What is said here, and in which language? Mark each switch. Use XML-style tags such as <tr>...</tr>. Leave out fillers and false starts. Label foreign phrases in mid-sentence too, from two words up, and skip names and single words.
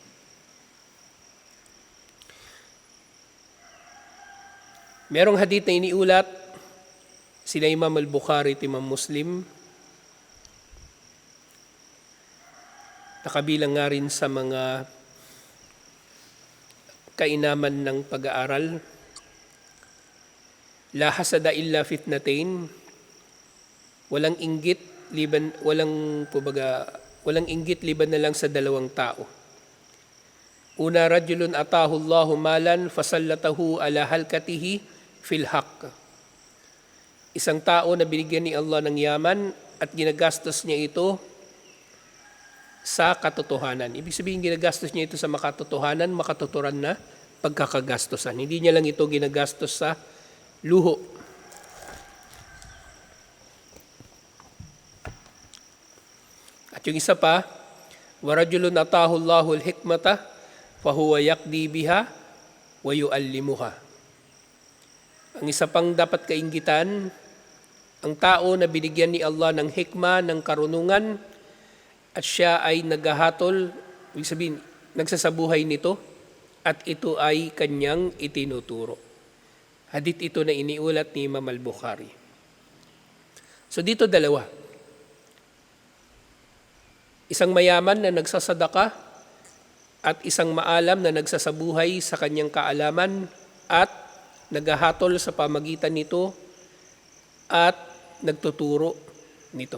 <tl>Merong hadith na iniulat, sila Imam al-Bukhari at Imam Muslim, nakabilang nga rin sa mga kainaman ng pag-aaral.</tl> <ar>لا حسد إلا اثنتين,</ar> <tl>walang inggit liban na lang sa 2 tao. Una,</tl> <ar>رجل آتاه الله مالا فسلطه على هلكته في الحق.</ar> <tl>Isang tao na binigyan ni Allah ng yaman at ginagastos niya ito sa katotohanan. Ibig sabihin, ginagastos niya ito sa makatotohanan, makatuturan na pagkakagastosan. Hindi niya lang ito ginagastos sa luho. At yung isa pa,</tl> <ar>ورجل آتاه الله الحكمة فهو يقضي بها ويعلمها.</ar> <tl>Ang isa pang dapat kainggitan, ang tao na binigyan ni Allah ng hikma, ng karunungan, at siya ay naghahatol, ibig sabihin, nagsasabuhay nito, at ito ay kanyang itinuturo. Hadith ito na iniulat ni Imam al-Bukhari. So dito dalawa. Isang mayaman na nagsasadaka at isang maalam na nagsasabuhay sa kanyang kaalaman at naghahatol sa pamagitan nito at nagtuturo nito.</tl>